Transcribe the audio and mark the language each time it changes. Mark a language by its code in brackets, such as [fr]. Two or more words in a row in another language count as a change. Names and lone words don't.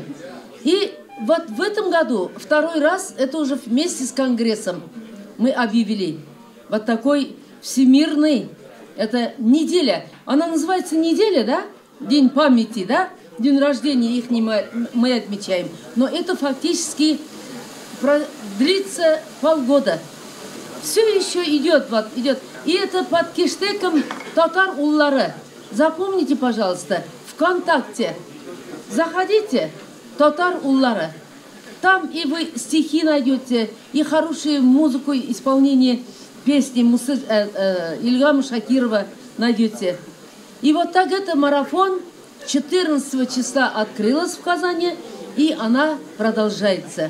[ru] И вот в этом году, второй раз, это уже вместе с Конгрессом, мы объявили вот такой всемирный, это неделя. Она называется неделя, да? День памяти, да? День рождения их мы отмечаем. Но это фактически длится полгода. Все еще идет, идет. И это под кештеком татар уллары. Запомните, пожалуйста, ВКонтакте. Заходите, татар уллары. Там и вы стихи найдете, и хорошую музыку, исполнение песни Ильгама Шакирова найдете. И вот так это марафон 14 числа открылась в Казани, и она продолжается.